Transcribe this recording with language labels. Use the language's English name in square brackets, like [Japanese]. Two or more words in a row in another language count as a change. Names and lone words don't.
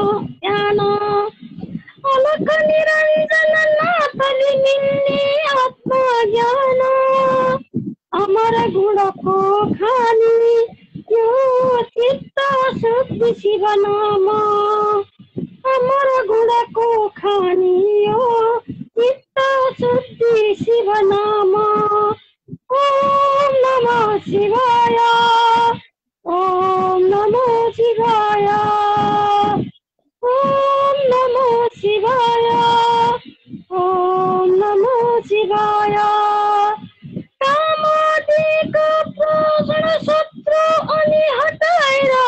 [Nepali] अलख निरञ्जन नाथले मिल्ने आत्मज्ञान, अमर गुणको खानी यो चित्त शुद्धि शिव नाम, अमर गुणको खानी यो चित्त शुद्धि शिव नाम। [Sanskrit] ओम नमः शिवाय, ओम नमः शिवाय, ओम नमः शिवाय, ओम नमः शिवाय। [Nepali] कामादिको प्रगण शत्रु अनि हटाए